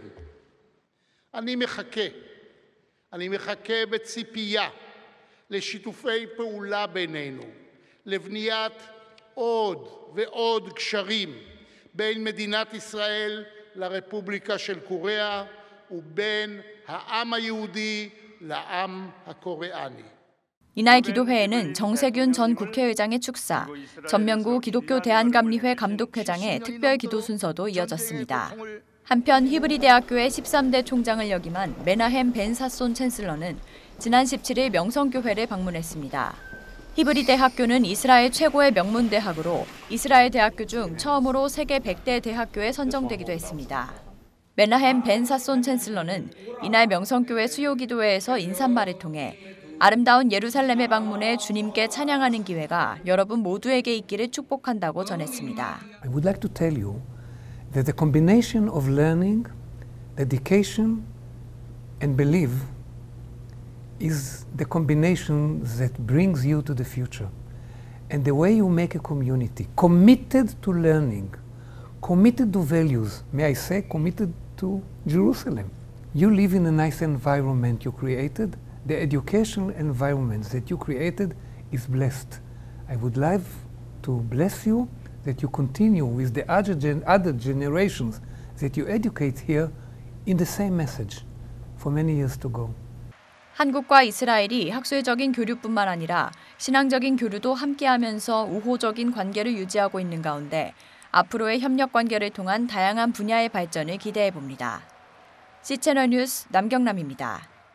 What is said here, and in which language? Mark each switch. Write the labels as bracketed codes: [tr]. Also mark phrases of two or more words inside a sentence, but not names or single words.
[he] אני מחכה בציפייה לשיתופי פעולה בינינו, לבניית עוד ועוד קשרים בין מדינת ישראל לרפובליקה של קוריאה ובין העם היהודי לעם הקוריאני. [ko] 이날 기도회에는 정세균 전 국회의장의 축사, 전명구 기독교 대한감리회 감독회장의 특별 기도 순서도 이어졌습니다. 한편 히브리 대학교의 13대 총장을 역임한 메나헴 벤 사손 챈슬러는 지난 17일 명성교회를 방문했습니다. 히브리 대학교는 이스라엘 최고의 명문 대학으로 이스라엘 대학교 중 처음으로 세계 100대 대학교에 선정되기도 했습니다. 메나헴 벤 사손 챈슬러는 이날 명성교회 수요기도회에서 인사말을 통해 아름다운 예루살렘에 방문해 주님께 찬양하는 기회가 여러분 모두에게 있기를 축복한다고 전했습니다. [en] I would like to tell you that the combination of learning, dedication, and belief is the combination that brings you to the future. And the way you make a community committed to learning, committed to values, may I say, committed to Jerusalem. You live in a nice environment you created. The educational environment that you created is blessed. I would like to bless you that you continue with the other generations that you educate here in the same message for many years to go. [ko] 한국과 이스라엘이 학술적인 교류뿐만 아니라 신앙적인 교류도 함께하면서 우호적인 관계를 유지하고 있는 가운데 앞으로의 협력 관계를 통한 다양한 분야의 발전을 기대해 봅니다. C채널 뉴스 남경남입니다.